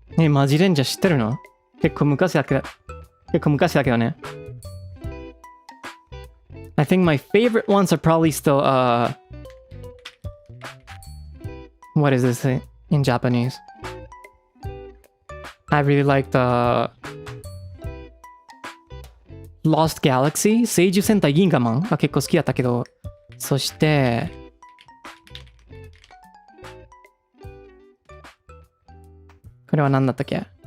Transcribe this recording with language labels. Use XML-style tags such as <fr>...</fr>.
<ja>マジレンジャー知ってるの？結構昔だけどね。</ja> <en>I think my favorite ones are probably still what is this in Japanese? I really like the Lost Galaxy</en> <ja>聖樹戦隊銀河マンが結構好きだったけど、そしてこれは何だったっけ？</ja>